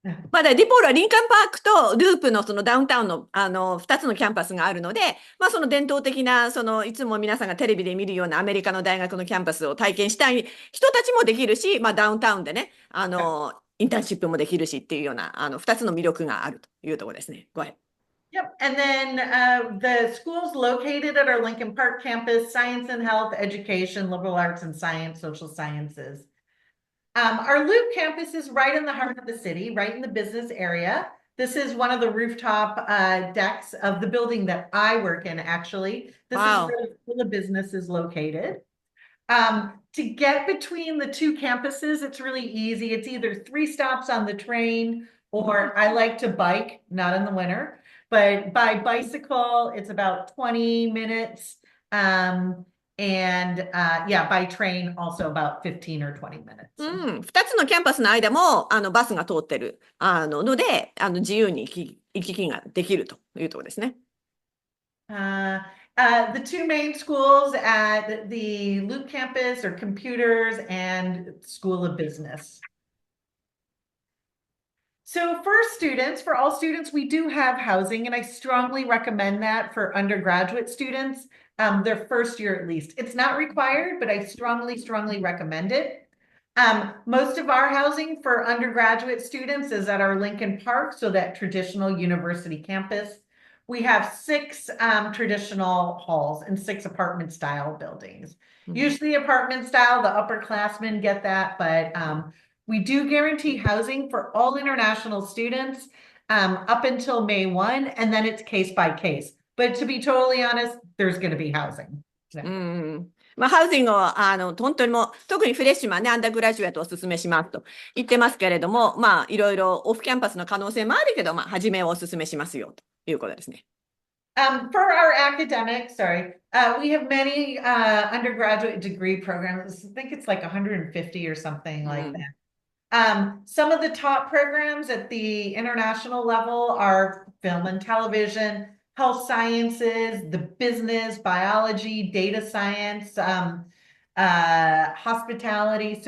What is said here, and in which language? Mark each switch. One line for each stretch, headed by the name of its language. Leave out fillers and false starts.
Japanese: まだディポールはリンカンパークとループのそのダウンタウンの2つのキャンパスがあるので、その伝統的ないつも皆さんがテレビで見るようなアメリカの大学のキャンパスを体験したい人たちもできるし、ダウンタウンでね、インターンシップもできるしっていうような2つの魅力があるというところですね。
English: Go ahead. Yep. And then the schools located at our Lincoln Park campus, science and health, education, liberal arts and science, social sciences. Our Loop campus is right in the heart of the city, right in the business area. This is one of the rooftop decks of the building that I work in, actually. This is where the business is located. To get between the two campuses, it's really easy. It's either 3 stops on the train, or I like to bike, not in the winter, but by bicycle, it's about 20 minutes. Yeah, by train, also about 15 or 20 minutes.
Japanese: 2つのキャンパスの間もバスが通ってるので自由に行き来ができるというところですね。
English: The 2 main schools at the Luke campus are computers and School of Business. So for all students, we do have housing, and I strongly recommend that for undergraduate students, their first year at least. It's not required, but I strongly recommend it. Most of our housing for undergraduate students is at our Lincoln Park, so that traditional university campus. We have 6 traditional halls and 6 apartment style buildings. Usually apartment style, the upperclassmen get that, but we do guarantee housing for all international students up until May 1, and then it's case by case. But to be totally honest, there's going to be housing.
Japanese: ハウジングを本当にもう特にフレッシュマンね、アンダーグラジュエットをお勧めしますと言ってますけれども、いろいろオフキャンパスの可能性もあるけど、初めをお勧めしますよということですね。
English: For our academics, we have many undergraduate degree programs. I think it's like 150 or something like that. Some of the top programs at the international level are film and television, health sciences, the business, biology, data science, hospitality.